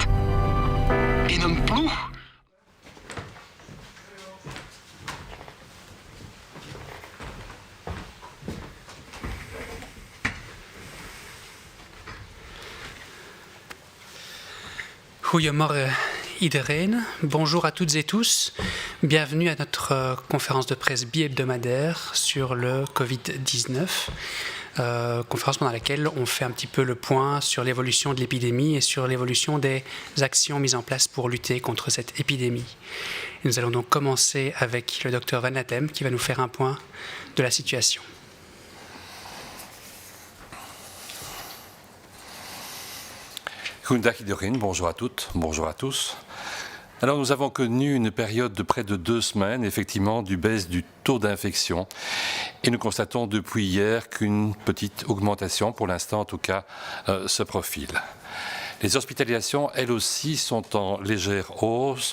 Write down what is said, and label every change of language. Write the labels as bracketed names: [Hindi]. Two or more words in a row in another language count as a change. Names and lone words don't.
[Dutch] In een ploeg... Goedemorgen iedereen, [French] bonjour à toutes et tous. Bienvenue à notre conférence de presse bi-hebdomadaire sur le Covid-19. Conférence pendant laquelle on fait un petit peu le point sur l'évolution de l'épidémie et sur l'évolution des actions mises en place pour lutter contre cette épidémie. Et nous allons donc commencer avec le docteur Van Latem qui va nous faire un point de la situation. [Dutch] Goedendag iedereen, [French] bonjour à toutes, bonjour à tous. Alors nous avons connu une période de près de 2 semaines, effectivement, du baisse du taux d'infection. Et nous constatons depuis hier qu'une petite augmentation, pour l'instant en tout cas, se profile. Les hospitalisations, elles aussi, sont en légère hausse.